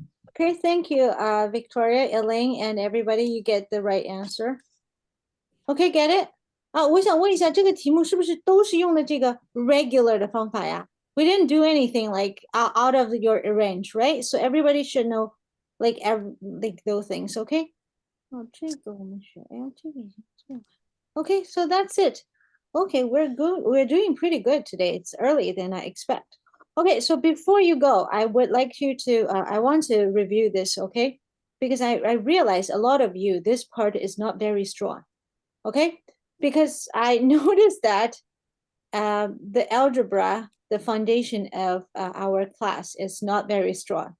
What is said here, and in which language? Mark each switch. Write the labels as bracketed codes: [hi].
[en] Okay, thank you, Victoria, Elaine, and everybody. You get the right answer. Okay, get it? [zh] 啊，我想问一下，这个题目是不是都是用的这个 regular 的方法呀？ [en] We didn't do anything like out of your range, right? So everybody should know like like those things, okay? [zh] 哦，这个我们学，哎呀，这个已经做了。 [en] Okay, so that's it. Okay, we're good. We're doing pretty good today. It's early than I expect. Okay, so before you go, I would like you to, I want to review this, okay? Because I realize a lot of you, this part is not very strong, okay? Because I noticed that the algebra, the foundation of our class is not very strong.